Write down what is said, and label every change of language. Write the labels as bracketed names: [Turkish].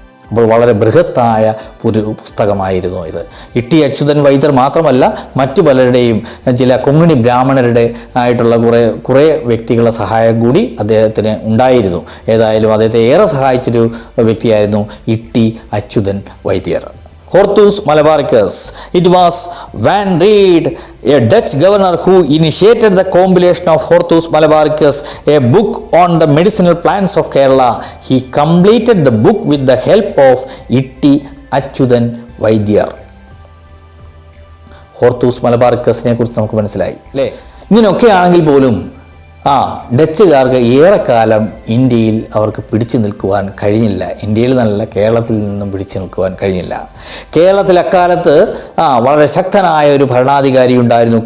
[Malayalam] അപ്പോൾ വളരെ ബൃഹത്തായ ഒരു പുസ്തകമായിരുന്നു ഇത്. ഇട്ടി അച്യുതൻ വൈദ്യർ മാത്രമല്ല മറ്റു പലരുടെയും, ചില കൊങ്ങിണി ബ്രാഹ്മണരുടെ ആയിട്ടുള്ള കുറേ വ്യക്തികളുടെ സഹായം കൂടി അദ്ദേഹത്തിന് ഉണ്ടായിരുന്നു. ഏതായാലും അദ്ദേഹത്തെ ഏറെ സഹായിച്ചൊരു വ്യക്തിയായിരുന്നു ഇട്ടി അച്യുതൻ വൈദ്യർ. [English] Horthus Malabaricus. It was Van Reed, a Dutch governor, who initiated the compilation of Horthus Malabaricus, a book on the medicinal plants of Kerala. He completed the book with the help of Itti Achyutan Vaidyar. [Malayalam] Hortus മലബാറിക്കസിനെ കുറിച്ച് നമുക്ക് മനസ്സിലായി, അല്ലേ? ഇങ്ങനെയൊക്കെ ആണെങ്കിൽ പോലും ഡച്ചുകാർക്ക് ഏറെക്കാലം ഇന്ത്യയിൽ അവർക്ക് പിടിച്ചു നിൽക്കുവാൻ കഴിഞ്ഞില്ല. ഇന്ത്യയിൽ നല്ല കേരളത്തിൽ നിന്നും പിടിച്ചു നിൽക്കുവാൻ കഴിഞ്ഞില്ല. കേരളത്തിൽ അക്കാലത്ത് വളരെ ശക്തനായ ഒരു ഭരണാധികാരി ഉണ്ടായിരുന്നു.